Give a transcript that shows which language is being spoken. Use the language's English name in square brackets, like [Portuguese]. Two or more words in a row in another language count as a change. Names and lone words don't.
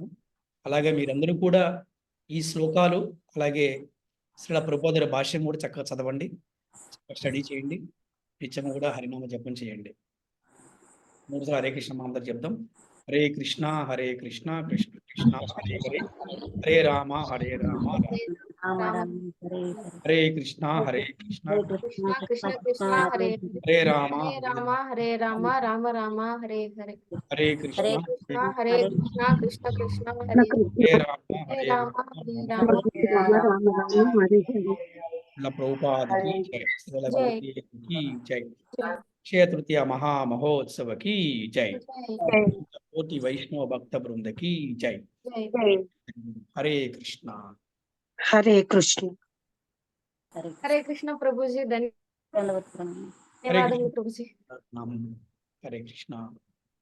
[Telugu] అలాగే మీరందరూ కూడా ఈ శ్లోకాలు అలాగే శ్రీల ప్రభుపాదుల భాష్యం కూడా చక్కగా చదవండి, స్టడీ చేయండి, నిత్యం కూడా హరినామ జపం చేయండి. 3 సార్లు [Sanskrit] హరే కృష్ణ మహామంత్రం చెప్దాం. హరే కృష్ణ కృష్ణ [Telugu] కృష్ణ హరే హరే, హరే రామ హరే రామ హరే కృష్ణ కృష్ణ [Sanskrit] కృష్ణ కృష్ణ హరే హరే రామ రామ హరే రామ రామ రామ హరే హరే. హరే కృష్ణ హరే కృష్ణ కృష్ణ కృష్ణ హరే హరే రామ హరే హరే రామ హరే రామ. [Telugu] ప్రభుపాదికి జై. శ్రీల ప్రభుకి జై. [Hindi] అక్షయ తృతీయ మహామహోత్సవ की जय [Telugu] జై [Hindi] कोटि वैष्णव भक्त वृंद की जय [Telugu] జై [Hindi] हरे कृष्णा [Telugu] హరే కృష్ణ. సరే హరే కృష్ణ ప్రభుజీ ధన్యవాదాలు. ధన్యవాదములు ప్రభుజీ. [Hindi] हरे कृष्णा